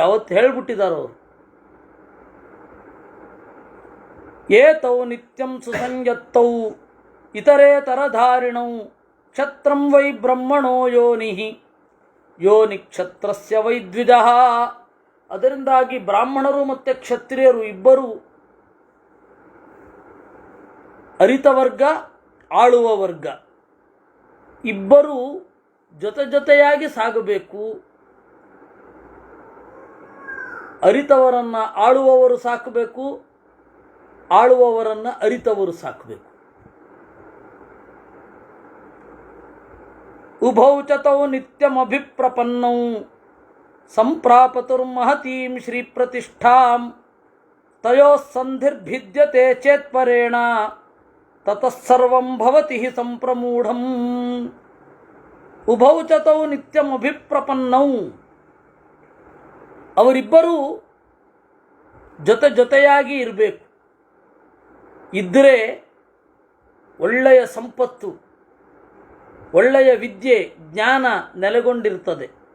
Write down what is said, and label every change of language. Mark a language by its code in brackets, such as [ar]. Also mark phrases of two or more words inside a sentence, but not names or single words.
[kn] ಅವತ್ತು ಹೇಳ್ಬಿಟ್ಟಿದ್ದಾರೆ ಅವರು, [sa] ಏತೌ ನಿತ್ಯಂ ಸುಸಂಯತ್ತೌ ಇತರೇತರಧಾರಿಣೌ ಕ್ಷತ್ರಂ ವೈ ಬ್ರಹ್ಮಣೋ ಯೋನಿ ಯೋನಿ ಕ್ಷತ್ರಸ್ಯ ವೈ ದ್ವಿಜಃ [kn] ಅದರಿಂದಾಗಿ ಬ್ರಾಹ್ಮಣರು ಮತ್ತು ಕ್ಷತ್ರಿಯರು ಇಬ್ಬರು ಅರಿತ ವರ್ಗ, ಆಳುವ ವರ್ಗ ಇಬ್ಬರೂ ಜೊತೆಯಾಗಿ ಸಾಗಬೇಕು. ಅರಿತವರನ್ನು ಆಳುವವರು ಸಾಕಬೇಕು, ಆಳುವವರನ್ನು ಅರಿತವರು ಸಾಕಬೇಕು. [sa] ಉಭೌ ಚ ತೌ ನಿತ್ಯಮಭಿಪ್ರಪನ್ನೌ ಸಂಪ್ರಾಪತುರ್ಮಹತೀಂ ಶ್ರೀಪ್ರತಿಷ್ಠಾಂ ತಯೋಃ ಸಂಧಿರ್ಭಿದ್ಯತೆ ಚೇತ್ಪರೇಣ ತತಃ ಸರ್ವಂ ಭವತಿ ಹಿ ಸಂಪ್ರಮೂಢಂ. ಉಭೌ ಚ ತೌ ನಿತ್ಯಮಭಿಪ್ರಪನ್ನೌ, [kn] ಅವರಿಬ್ಬರೂ ಜೊತೆಯಾಗಿ ಇರಬೇಕು. ಇದ್ದರೆ ಒಳ್ಳೆಯ ಸಂಪತ್ತು, ಒಳ್ಳೆಯ ವಿದ್ಯೆ, ಜ್ಞಾನ ನೆಲೆಗೊಂಡಿರ್ತದೆ.